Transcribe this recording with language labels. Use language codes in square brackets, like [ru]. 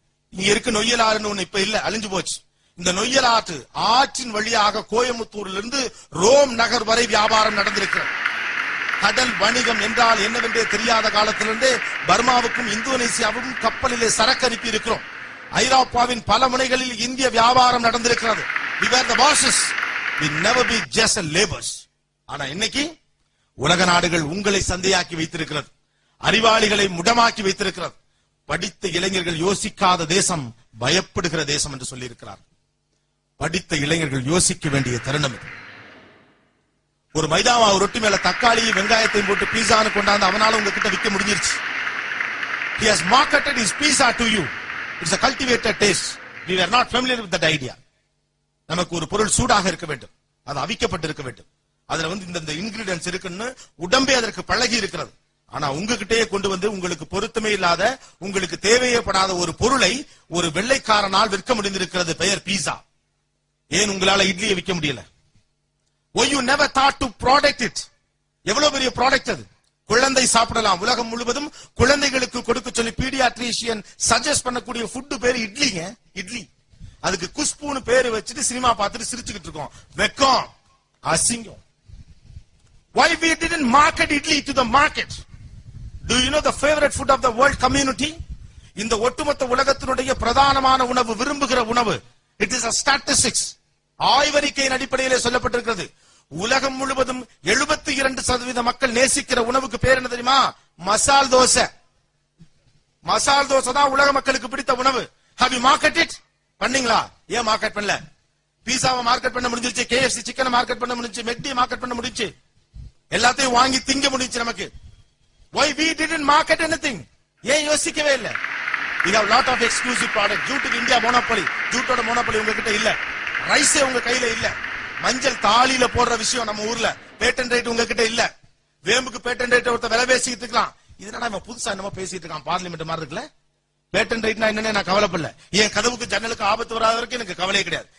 [ta] இங்க இருக்கு நொய்யலாறுன்னு ஒண்ணு இப்ப இல்ல, அழிஞ்சு போச்சு. இந்த நொய்யலாற்று ஆற்றின் வழியாக கோயம்புத்தூரிலிருந்து ரோம் நகர் வரை வியாபாரம் நடந்திருக்கிறது. கடல் வணிகம் என்றால் என்னவென்றே தெரியாத காலத்திலிருந்தே பர்மாவுக்கும் இந்தோனேசியாவுக்கும் கப்பலிலே சரக்கு அனுப்பி இருக்கிறோம். ஐரோப்பாவின் பல முனைகளில் இந்திய வியாபாரம் நடந்திருக்கிறது. [en] We were the bosses. We never be just laborers. [ta] ஆனா இன்னைக்கு உலக நாடுகள் உங்களை சந்தையாக்கி வைத்திருக்கிறது, அறிவாளிகளை முடமாக்கி வைத்திருக்கிறது. படித்த இளைஞர்கள் யோசிக்காத தேசம் பயப்படுகிற தேசம் என்று சொல்லி இருக்கிறார். படித்த இளைஞர்கள் யோசிக்க வேண்டிய தருணம் இது. ஒரு மைதாவா ரொட்டி மேல தக்காளியும் வெங்காயத்தையும் போட்டு பீஸான்னு கொண்டாந்து அவனால உங்ககிட்ட விற்க முடிஞ்சிருச்சு. [en] He has marketed his pizza to you. It's a cultivated taste. We were not familiar with that idea. [ta] நமக்கு ஒரு பொருள் சூடாக இருக்க வேண்டும், அது அவிக்கப்பட்டு இருக்க வேண்டும், அதுல இந்த இன்கிரிடியன்ஸ் இருக்குன்னு உடம்பே அதற்கு பழகி இருக்கிறது. ஆனா உங்ககிட்டயே கொண்டு வந்து உங்களுக்கு பொருத்தமே இல்லாத, உங்களுக்கு தேவையப்படாத ஒரு பொருளை ஒரு வெள்ளைக்காரனால் விற்க முடிந்திருக்கிறது, பெயர் பீஸா. ஏன் உங்களால இட்லியை விற்க முடியல? [en] Why you never thought to product it? [ta] எவ்வளவு பெரிய ப்ராடக்ட் அது. குழந்தை சாப்பிடலாம், உலகம் முழுவதும் குழந்தைகளுக்கு கொடுக்க சொல்லி பீடியாட்ரிஷியன் சஜஸ்ட் பண்ணக்கூடிய ஃபுட் பேரு இட்லிங்க. இட்லி. அதுக்கு குஷ்புன்னு பேரு வச்சுட்டு சினிமா பார்த்துட்டு சிரிச்சுக்கிட்டு இருக்கோம். வெக்கம், அசிங்கம். [en] Why we didn't market idli to the market? Do you know the favorite food of the world community? [ta] இந்த ஒட்டுமொத்த உலகத்தினுடைய பிரதானமான உணவு, விரும்புகிற உணவு. [en] It is a statistics. [ta] ஆய்வறிக்கையின் அடிப்படையிலே சொல்லப்பட்டிருக்கிறது. உலகம் முழுவதும் 72% மக்கள் நேசிக்கிற உணவுக்கு பேர் என்ன தெரியுமா? மசால் தோசை. மசால் தோசை தான் உலக மக்களுக்கு பிடித்த உணவு. [en] Have you marketed it? [ta] பண்ணீங்களா? ஏன் மார்க்கெட் பண்ணல? பீஸாவை மார்க்கெட் பண்ண முடிஞ்சிருச்சு, KFC சிக்கனை மார்க்கெட் பண்ண முடிஞ்சிச்சு, மெக்டி மார்க்கெட் பண்ண முடிஞ்சிச்சு, எல்லாத்தையும் வாங்கி திங்க முடிஞ்சிச்சு நமக்கு. [en] Why we didn't market anything? [ta] ஏன் யோசிக்கவே இல்ல? [en] We have lot of exclusive product. [ta] ஜூட்டுக்கு India monopoly, ஜூட்டோட monopoly உங்ககிட்ட இல்ல. ரைஸே உங்க கையில இல்ல. மஞ்சள் தாலியில போடுற விஷயம் நம்ம ஊர்ல பேட்டன் ரைட் உங்ககிட்ட இல்ல. வேம்புக்கு பேட்டன் ரைட் ஒருத்த விலை பேசிட்டு இருக்கான். இதனால நம்ம புதுசா என்னமோ பேசிட்டு இருக்கான், பார்லிமெண்ட் மாதிரி இருக்குல்ல. பேட்டன் ரைட்னா என்னன்னு நான் கவலைப்படல. என் கதவுக்கு ஜன்னலுக்கு ஆபத்து வராத வரைக்கும் எனக்கு கவலையே கிடையாது.